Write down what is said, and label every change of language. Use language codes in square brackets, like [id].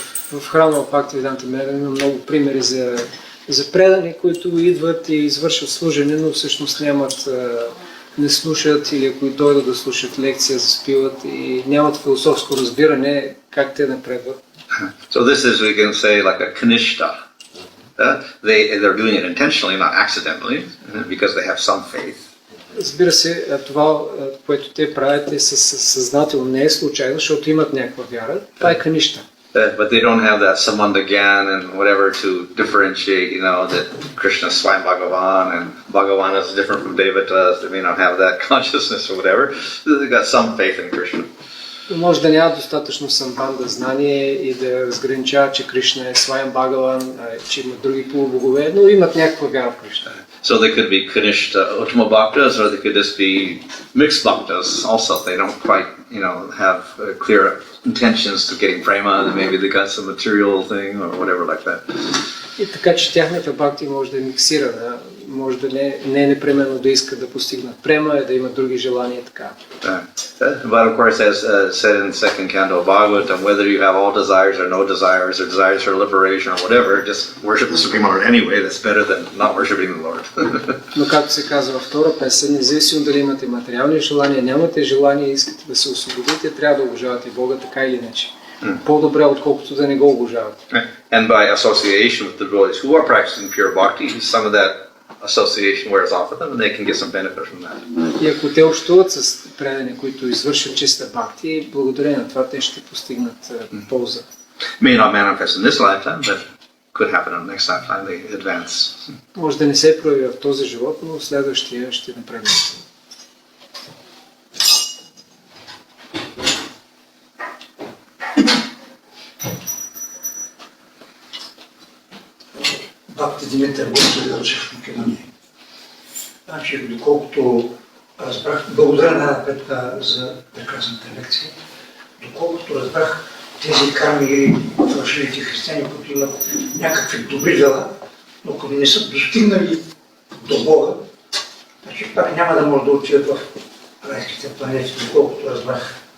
[bg] В храма в Бхактивиданта Манор има много примери за предани, които идват и извършват служене, но всъщност не слушат или ако дойдат да слушат лекция, заспиват и нямат философско разбиране как те напредват. [en] So this is, we can say, like a kanishta. They're doing it intentionally, not accidentally, because they have some faith. [bg] Разбира се, това, което те правят е съзнателно, не е случайно, защото имат някаква вяра. Това е каништа. [en] But they don't have that samandagyan and whatever to differentiate, that Krishna is Swami Bhagavan and Bhagavan is different from Devatas. They may not have that consciousness or whatever. They've got some faith in Krishna. [bg] Може да няма достатъчно самбанда знание и да разграничава, че Кришна е Свами Бхагаван, че има други полубогове, но имат някаква вяра в Кришна. [en] So they could be Kanishta Uttama Bhaktas, or they could just be mixed Bhaktas also. They don't quite, have clear intentions to getting prema, and maybe they got some material thing or whatever like that. [bg] И така, че тяхната бхакти може да е миксирана, може да не е непременно да искат да постигнат према, да имат други желания и така. [en] But of course, as said in second canto of Bhagavatam, whether you have all desires or no desires, or desires for liberation or whatever, just worship the Supreme Lord anyway. That's better than not worshiping the Lord. [bg] Но както се казва във втора песен, независимо дали имате материални желания, нямате желание и искате да се освободите, трябва да обожавате Бога така или иначе. По-добре, отколкото да не го обожавате. [en] And by association with the devotees who are practicing pure bhakti, some of that association wears off of them and they can get some benefit from that. [bg] И ако те общуват с предани, които извършват чиста бхакти, благодарение на това те ще постигнат полза. [en] May not manifest in this lifetime, but could happen in the next lifetime. They advance. [bg] Може да не се прояви в този живот, но в следващия ще напредне. Бхакти Димитър Босович в Македония. Значи, доколкото разбрах, благодаря най-напред за прекрасната лекция, доколкото разбрах тези карми, фалшивите християни, които имат някакви добри дела, но ако не са достигнали до Бога, значи пак няма да може да отидат в райските планети, доколкото разбрах.